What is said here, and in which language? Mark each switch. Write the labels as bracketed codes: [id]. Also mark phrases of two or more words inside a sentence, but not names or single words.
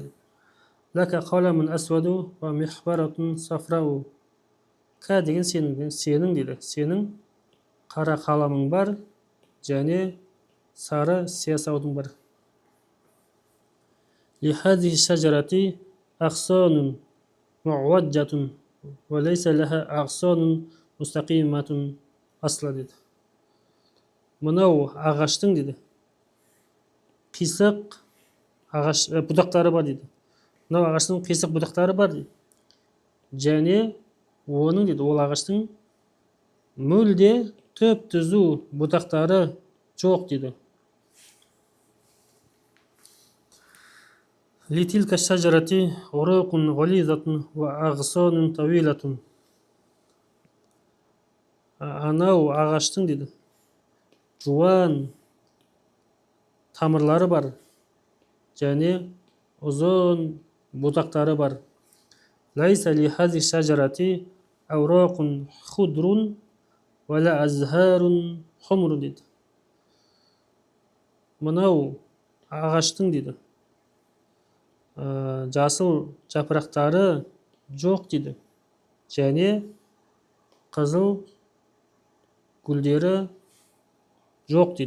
[ar] لك قلم أسود ومحبرة صفراء. [kk] Ка деген сенің дейді. Сенің қара қаламың бар және сары сиясаудың бар. [ar] لهذه الشجرة أغصان معوجة وليس لها أغصان مستقيمة أصلا дейді. [kk] Мынау ағаштың дейді қисық ағаш бұтақтары бар дейді. Мынау ағаштың қисық бұтақтары бар дейді. Және оның дейді ол ағаштың мүлде түп түзу бұтақтары жоқ дейді. [ar] لتلك الشجرة أوراق غليظة وأغصان طويلة. [kk] Анау ағаштың дейді жуан тамырлары бар және ұзын бұтақтары бар. [ar] ليس لهذه الشجرة أوراق خضر ولا أزهار حمر дейді. [kk] Мынау ағаштың дейді жасыл жапырақтары жоқ дейді. Және қызыл гүлдері жоқ дейді.